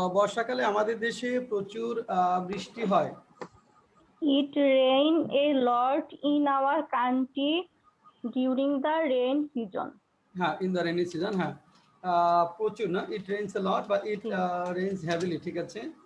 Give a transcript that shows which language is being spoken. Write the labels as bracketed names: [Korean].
[Bangla] বর্ষাকালে আমাদের দেশে প্রচুর বৃষ্টি হয়। [English] It rain a lot in our country during the rain season. হ্যাঁ, in the rainy season. [Bangla] হ্যাঁ, প্রচুর না, [English] it rains a lot [Bangla] বা [English] it rains heavily, [Bangla] ঠিক আছে।